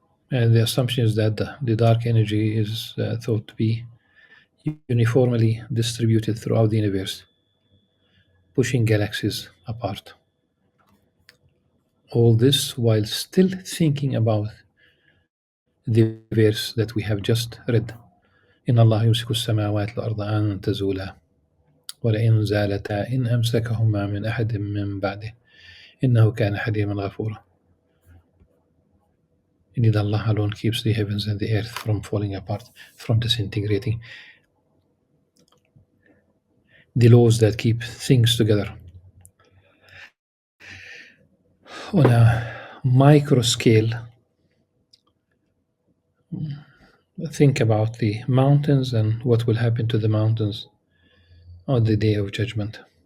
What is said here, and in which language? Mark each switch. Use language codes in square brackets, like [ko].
[en] And the assumption is that the dark energy is thought to be uniformly distributed throughout the universe, pushing galaxies apart. All this while still thinking about the verse that we have just read. [ar] إن الله يمسك السماوات والأرض أن تزولا ولئن زالتا إن أمسكهما من أحد من بعده إنه كان حليما غفورا. [en] Indeed, Allah alone keeps the heavens and the earth from falling apart, from disintegrating. The laws that keep things together. On a micro scale, think about the mountains and what will happen to the mountains on the day of judgment.